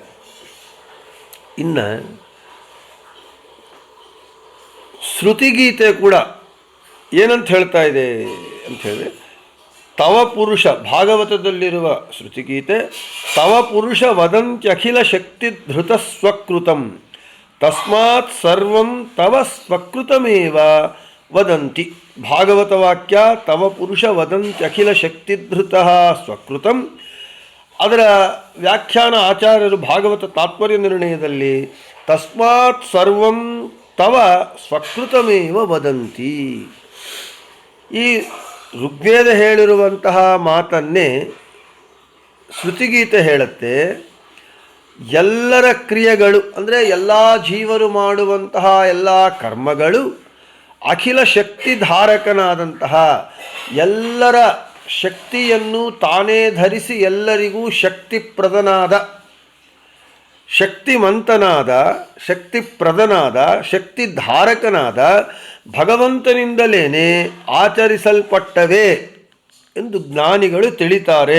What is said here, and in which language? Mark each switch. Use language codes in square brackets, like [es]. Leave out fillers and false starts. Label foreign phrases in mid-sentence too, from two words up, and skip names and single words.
[kn] ಇನ್ನು ಶ್ರುತಿಗೀತೆ ಕೂಡ ಏನಂತ ಹೇಳ್ತಾ ಇದೆ ಅಂತ ಹೇಳಿದ್ರೆ, [sa] ತವ ಪುರುಷ, [kn] ಭಾಗವತದಲ್ಲಿರುವ ಶ್ರುತಿಗೀತೆ, [sa] ತವ ಪುರುಷ ವದಂತ್ಯಖಿಲ ಶಕ್ತಿಧೃತ ಸ್ವಕೃತಂ ತಸ್ಮಾತ್ ಸರ್ವಂ ತವ ಸ್ವಕೃತಮೇವ ವದಂತಿ. ಭಾಗವತ ವಾಕ್ಯ ತವ ಪುರುಷ ವದಂತ್ಯಖಿಲ ಶಕ್ತಿಧೃತ ಸ್ವಕೃತಂ. [kn] ಅದರ ವ್ಯಾಖ್ಯಾನ ಆಚಾರ್ಯರು ಭಾಗವತ ತಾತ್ಪರ್ಯ ನಿರ್ಣಯದಲ್ಲಿ [sa] ತಸ್ಮಾತ್ ಸರ್ವಂ ತವ ಸ್ವಕೃತಮೇವ ವದಂತಿ. [kn] ಈ ಋಗ್ವೇದ ಹೇಳಿರುವಂತಹ ಮಾತನ್ನೇ ಶ್ರುತಿಗೀತೆ ಹೇಳುತ್ತೆ. ಎಲ್ಲರ ಕ್ರಿಯೆಗಳು ಅಂದರೆ ಎಲ್ಲ ಜೀವರು ಮಾಡುವಂತಹ ಎಲ್ಲ ಕರ್ಮಗಳು ಅಖಿಲ ಶಕ್ತಿಧಾರಕನಾದಂತಹ ಎಲ್ಲರ ಶಕ್ತಿಯನ್ನು ತಾನೇ ಧರಿಸಿ ಎಲ್ಲರಿಗೂ ಶಕ್ತಿಪ್ರದನಾದ, ಶಕ್ತಿಮಂತನಾದ, ಶಕ್ತಿಪ್ರದನಾದ, ಶಕ್ತಿಧಾರಕನಾದ ಭಗವಂತನಿಂದಲೇ ಆಚರಿಸಲ್ಪಟ್ಟವೆ ಎಂದು ಜ್ಞಾನಿಗಳು ತಿಳಿತಾರೆ.